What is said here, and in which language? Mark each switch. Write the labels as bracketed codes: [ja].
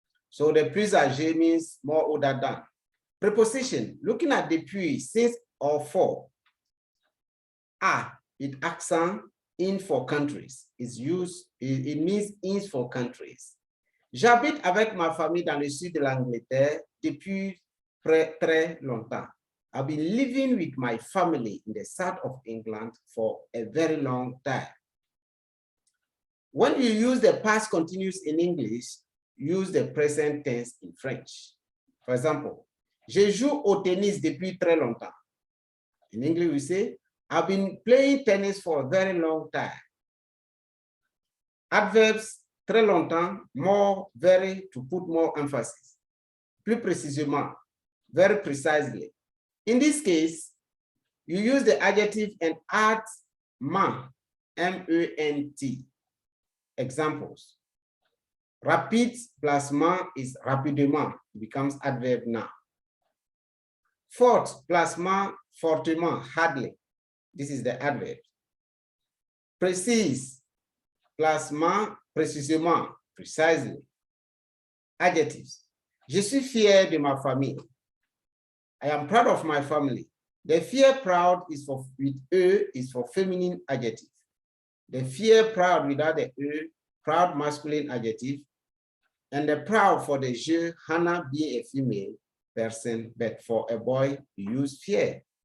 [en] So the plus âgé means more older than. Preposition, looking at depuis, since, or for. A, with accent, in for countries, is used, it means in for countries. [fr] J'habite avec ma famille dans le sud de l'Angleterre depuis très longtemps. [en] I've been living with my family in the south of England for a very long time. When you use the past continuous in English, use the present tense in French. For example, [fr] je joue au tennis depuis très longtemps. [en] In English, we say, I've been playing tennis for a very long time. Adverbs, très longtemps, more, very, to put more emphasis. [fr] Plus précisément, [en] very precisely. In this case, you use the adjective and add ment, M-E-N-T. Examples. Rapide plus ment is rapidement, it becomes adverb now. Fort plus ment, fortement, hardly. This is the adverb. Précise plus ment, précisément, precisely. Adjectives. [fr] Je suis fier de ma famille. [en] I am proud of my family. The fier proud is for with E is for feminine adjective. The fier proud without the E, proud masculine adjective. And the proud for the je, Hannah being a female person, but for a boy, you use fier.